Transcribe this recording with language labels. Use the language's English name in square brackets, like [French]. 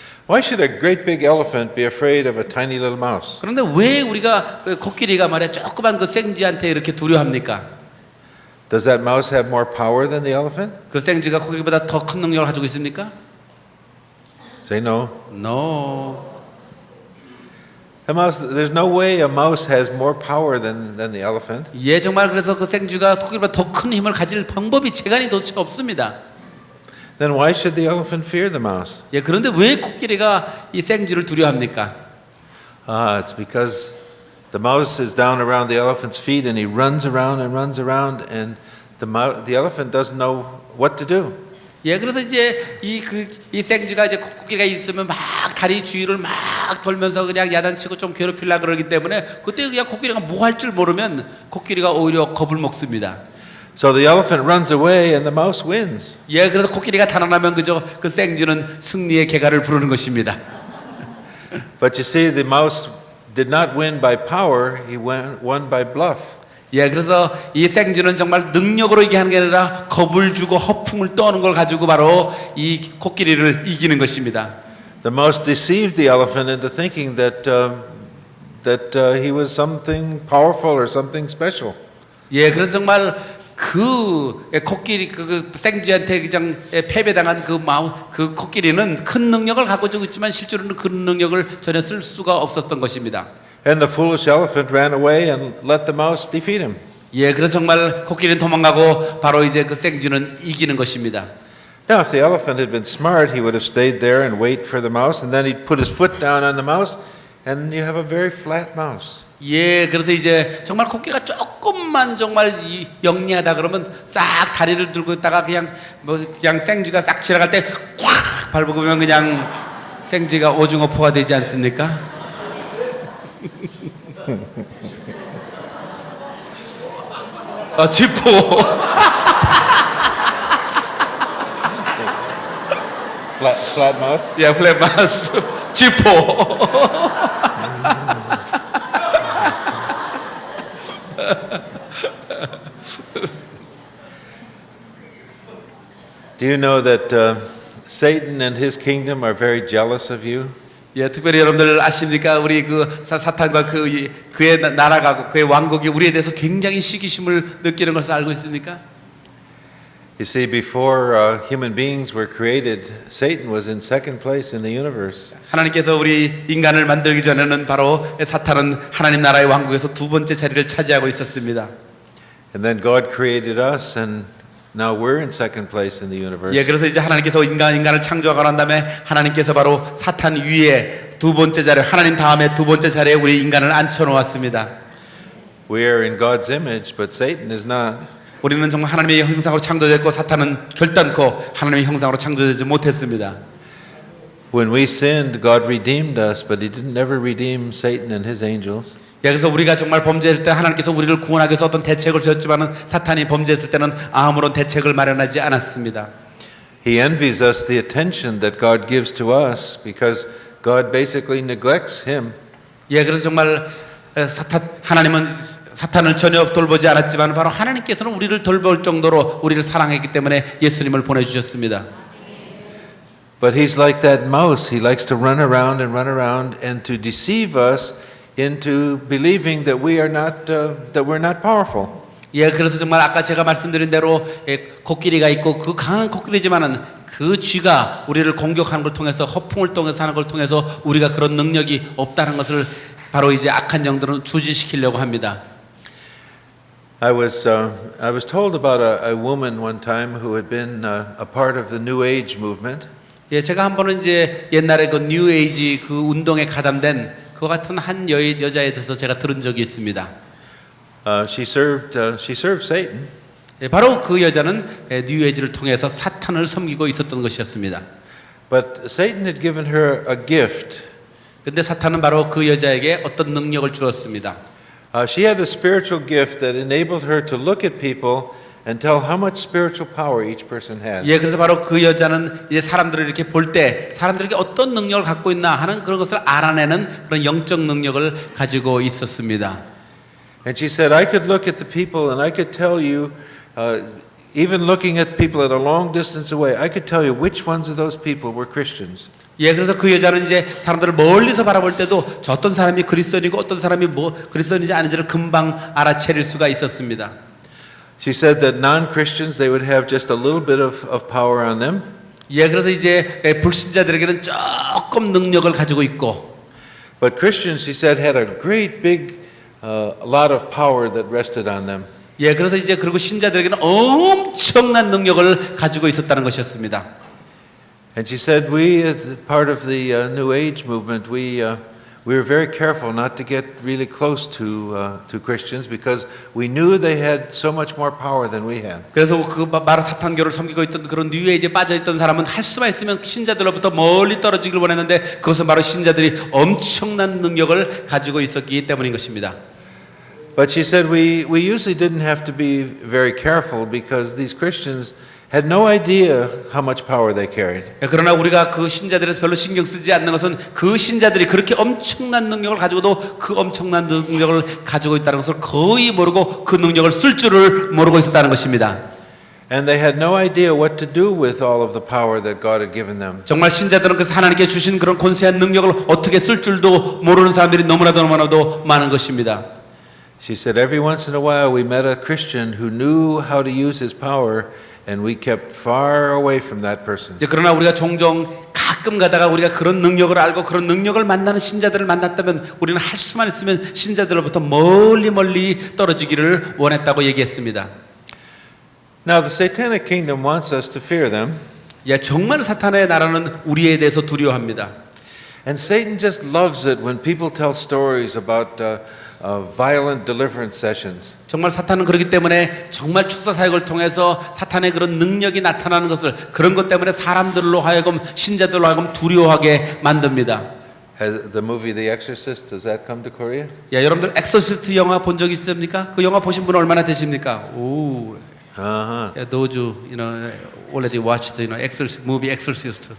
[English] Why should a great big elephant be afraid of a tiny little mouse? [Korean] 그런데 왜 우리가 코끼리가 말이야 조그만 그 생쥐한테 이렇게 두려워합니까? [English] Does that mouse have more power than the elephant? [Korean] 그 생쥐가 코끼리보다 더 큰 능력을 가지고 있습니까? [English] Say no. No. A mouse, there's no way a mouse has more power than the elephant. [Korean] 예, 정말 그래서 그 생쥐가 코끼리보다 더 큰 힘을 가질 방법이 재간이 도대체 없습니다. [English] Then why should the elephant fear the mouse? [Korean] 예, 그런데 왜 코끼리가 이 생쥐를 두려워합니까? [English] It's because the mouse is down around the elephant's feet, and he runs around, and the elephant doesn't know what to do. [Korean] 예, 그래서 이제 이 생쥐가 이제 코끼리가 있으면 막 다리 주위를 막 돌면서 그냥 야단치고 좀 괴롭히려 그러기 때문에 그때 그냥 코끼리가 뭐 할 줄 모르면 코끼리가 오히려 겁을 먹습니다. [English] So the elephant runs away, and the mouse wins. [Korean] 예, 그래서 코끼리가 달아나면 그저 그 생쥐는 승리의 개가를 부르는 것입니다. [English] But you see, the mouse did not win by power; he won by bluff. [Korean] 예, 그래서 이 생쥐는 정말 능력으로 이기는 게 아니라 겁을 주고 허풍을 떠는 걸 가지고 바로 이 코끼리를 이기는 것입니다. [English] The mouse deceived the elephant into thinking that he was something powerful or something special. [Korean] 예, 그래서 정말 그 코끼리 그 생쥐한테 그냥 패배당한 그 코끼리는 큰 능력을 가지고 있지만 실제로는 그 능력을 전혀 쓸 수가 없었던 것입니다. [English] And the foolish elephant ran away and let the mouse defeat him. [Korean] 예, 그래서 정말 코끼리는 도망가고 바로 이제 그 생쥐는 이기는 것입니다. [English] Now, if the elephant had been smart, he would have stayed there and wait for the mouse, and then he'd put his foot down on the mouse, and you have a very flat mouse. [Korean] 예, 그래서 이제 정말 코끼리가 조금만 정말 영리하다 그러면 싹 다리를 들고 있다가 그냥 생쥐가 싹 지나갈 때 콱 밟으면 그냥 생지가 오징어 포가 되지 않습니까? 지포. [English] Flat mouse? [Korean] 예, [English] 플랫마스. [Korean] 지포. [English] Do you know that Satan and his kingdom are very jealous of you? [Korean] 예, 특별히 여러분들 아십니까? 우리 그 사탄과 그의 나라가 그의 왕국이 우리에 대해서 굉장히 시기심을 느끼는 것을 알고 있습니까? [English] You see, before human beings were created, Satan was in second place in the universe. [Korean] 하나님께서 우리 인간을 만들기 전에는 바로 사탄은 하나님 나라의 왕국에서 두 번째 자리를 차지하고 있었습니다. [English] And then God created us, and now we're in second place in the universe. [Korean] 예, 그래서 이제 하나님께서 인간을 창조하고 난 다음에 하나님께서 바로 사탄 위에 두 번째 자리, 하나님 다음에 두 번째 자리에 우리 인간을 앉혀 놓았습니다. [English] We are in God's image, but Satan is not. [Korean] 우리는 정말 하나님의 형상으로 창조됐고 사탄은 결단코 하나님의 형상으로 창조되지 못했습니다. [English] When we sinned, God redeemed us, but He didn't never redeem Satan and his angels. [Korean] 예, 그래서 우리가 정말 범죄했을 때 하나님께서 우리를 구원하기 위해서 어떤 대책을 주셨지만은 사탄이 범죄했을 때는 아무런 대책을 마련하지 않았습니다. [English] He envies us the attention that God gives to us because God basically neglects him. [Korean] 예, 그래서 정말 하나님은 사탄을 전혀 돌보지 않았지만 바로 하나님께서는 우리를 돌볼 정도로 우리를 사랑했기 때문에 예수님을 보내주셨습니다. [English] But he's like that mouse. He likes to run around and to deceive us into believing that we are not that we're not powerful. [Korean] 예, 그래서 정말 아까 제가 말씀드린 대로 코끼리가 있고 그 강한 코끼리지만은 그 쥐가 우리를 공격하는 걸 통해서 허풍을 통해서 하는 걸 통해서 우리가 그런 능력이 없다는 것을 바로 이제 악한 영들은 주지시키려고 합니다. [English] I was told about a woman one time who had been a part of the New Age movement. [Korean] 예, 제가 한 번은 이제 옛날에 그 뉴 에이지 그 운동에 가담된 그 같은 한 여자에 대해서 제가 들은 적이 있습니다. [English] She served Satan. [Korean] 예, 바로 그 여자는 뉴 에이지를 통해서 사탄을 섬기고 있었던 것이었습니다. [English] But Satan had given her a gift. [Korean] 근데 사탄은 바로 그 여자에게 어떤 능력을 주었습니다. [English] She had the spiritual gift that enabled her to look at people and tell how much spiritual power each person had. [Korean] 예, 그래서 바로 그 여자는 이제 사람들을 이렇게 볼 때 사람들에게 어떤 능력을 갖고 있나 하는 그런 것을 알아내는 그런 영적 능력을 가지고 있었습니다. [English] And she said, I could look at the people and I could tell you, even looking at people at a long distance away, I could tell you which ones of those people were Christians. [Korean] 예, 그래서 그 여자는 이제 사람들을 멀리서 바라볼 때도 저 어떤 사람이 그리스도인이고 어떤 사람이 뭐 그리스도인인지 아닌지를 금방 알아차릴 수가 있었습니다. [English] She said that non-Christians, they would have just a little bit of power on them. [Korean] 예, 그래서 이제 불신자들에게는 조금 능력을 가지고 있고, [English] But Christians, she said, had a great big, a lot of power that rested on them. [Korean] 예, 그래서 이제 그리고 신자들에게는 엄청난 능력을 가지고 있었다는 것이었습니다. [English] And she said, we, as part of the New Age movement, we were very careful not to get really close to Christians because we knew they had so much more power than we had. [Korean] 그래서 그 바로 사탄교를 섬기고 있던 그런 뉴에이지에 빠져 있던 사람은 할 수만 있으면 신자들로부터 멀리 떨어지길 원했는데 그것은 바로 신자들이 엄청난 능력을 가지고 있었기 때문인 것입니다. [English] But she said we usually didn't have to be very careful because these Christians had no idea how much power they carried. [Korean] 그러나 우리가 그 신자들에서 별로 신경 쓰지 않는 것은 그 신자들이 그렇게 엄청난 능력을 가지고도 그 엄청난 능력을 가지고 있다는 것을 거의 모르고 그 능력을 쓸 줄을 모르고 있었다는 것입니다. [English] And they had no idea what to do with all of the power that God had given them. [Korean] 정말 신자들은 그래서 하나님께 주신 그런 권세한 능력을 어떻게 쓸 줄도 모르는 사람들이 너무나도 많은 것입니다. [English] She said every once in a while we met a Christian who knew how to use his power and we kept far away from that person. [Korean] 그러나 우리가 종종 가끔 가다가 우리가 그런 능력을 알고 그런 능력을 만나는 신자들을 만났다면 우리는 할 수만 있으면 신자들로부터 멀리 떨어지기를 원했다고 얘기했습니다. [English] Now the satanic kingdom wants us to fear them. [Korean] 야, 정말 사탄의 나라는 우리에 대해서 두려워합니다. [English] And Satan just loves it when people tell stories about violent deliverance sessions. [Korean] 정말 사탄은 그렇기 때문에 정말 축사 사역을 통해서 사탄의 그런 능력이 나타나는 것을 그런 것 때문에 사람들로 하여금 신자들로 하여금 두려워하게 만듭니다. [English] Has the movie The Exorcist, does that come to Korea? [Korean] 야, 여러분들 엑소시스트 영화 본 적 있습니까? 그 영화 보신 분 얼마나 되십니까? 오. Uh-huh. [English] Yeah, those who, already watched, movie Exorcist.